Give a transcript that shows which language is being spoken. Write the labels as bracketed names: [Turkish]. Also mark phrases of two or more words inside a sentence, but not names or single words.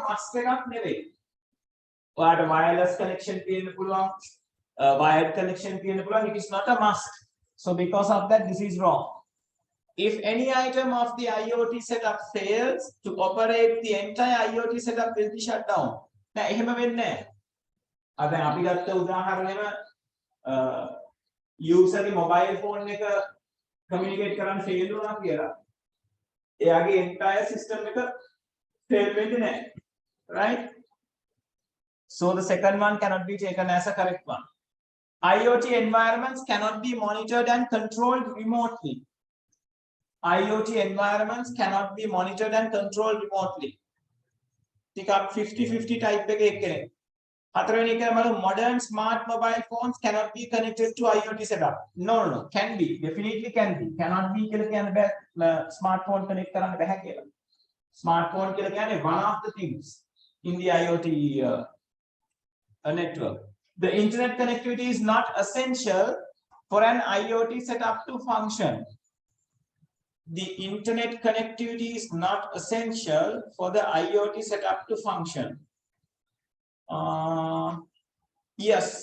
[English] must [Sinhala] එකක් නෙවෙයි ඔයාලට [English] wireless connection [Sinhala] තියෙන්න පුළුවන් [English] wired connection [Sinhala] තියෙන්න පුළුවන් [English] it is not a must so because of that this is wrong if any item of the IoT setup fails to operate the entire IoT setup will be shut down [Sinhala] නෑ එහෙම වෙන්නේ නෑ අද අපි ගත්ත උදාහරණයම [English] user ගේ mobile phone එක communicate කරන්න fail [Sinhala] වුණා කියලා එයාගේ [English] entire system එක fail [Sinhala] වෙන්නේ නැහැ [English] right so the second one cannot be taken as a correct one IoT environments cannot be monitored and controlled remotely IoT environments cannot be monitored and controlled remotely ටිකක් 50-50 type [Sinhala] එකේ එක්කනේ හතරවෙනි එක බලමු [English] modern smart mobile phones cannot be connected to IoT setup no can be definitely can be cannot be [Sinhala] කියලා කියන්න බෑ [English] smartphone connect [Sinhala] කරන්න බෑ කියලා [English] smartphone [Sinhala] කියලා කියන්නේ [English] one of the things in the IoT network the internet connectivity is not essential for an IoT setup to function the internet connectivity is not essential for the IoT setup to function yes